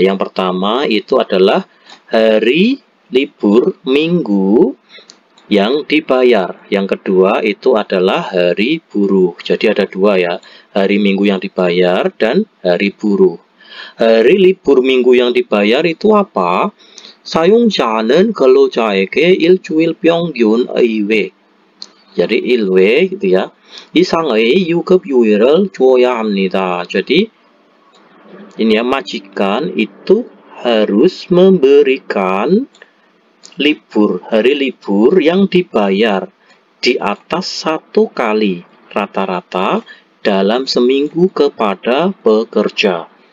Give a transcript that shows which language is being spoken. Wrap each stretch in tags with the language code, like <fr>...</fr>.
<id>Yang pertama itu adalah hari libur minggu yang dibayar. Yang kedua itu adalah hari buruh. Jadi ada 2 ya, hari minggu yang dibayar dan hari buruh. Hari libur minggu yang dibayar itu apa?</id> <ko>사용자는 근로자에게 일주일 평균 1회,</ko> <id>jadi 1회 gitu ya,</id> <ko>이상의 유급휴일을 줘야 합니다.</ko> <id>Jadi ini ya, majikan itu harus memberikan libur, hari libur yang dibayar di atas 1 kali rata-rata dalam seminggu kepada pekerja.</id>